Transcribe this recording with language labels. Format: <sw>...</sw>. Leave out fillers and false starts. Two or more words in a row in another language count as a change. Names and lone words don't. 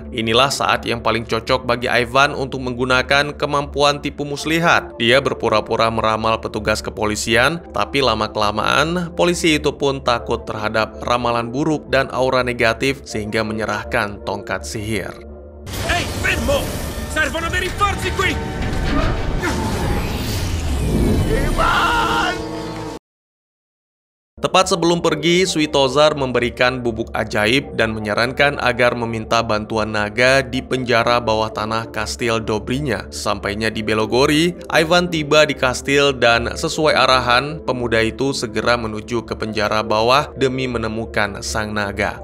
<id>Inilah saat yang paling cocok bagi Ivan untuk menggunakan kemampuan tipu muslihat. Dia berpura-pura meramal petugas kepolisian, tapi lama-kelamaan polisi itu pun takut terhadap ramalan buruk dan aura negatif sehingga menyerahkan tongkat sihir.</id> <it>Ehi, fermo! Servono dei rinforzi qui! Ivan!</it> <id>Tepat sebelum pergi, Svetozar memberikan bubuk ajaib dan menyarankan agar meminta bantuan naga di penjara bawah tanah kastil Dobrinya. Sampainya di Belogori, Ivan tiba di kastil dan sesuai arahan, pemuda itu segera menuju ke penjara bawah demi menemukan sang naga.</id>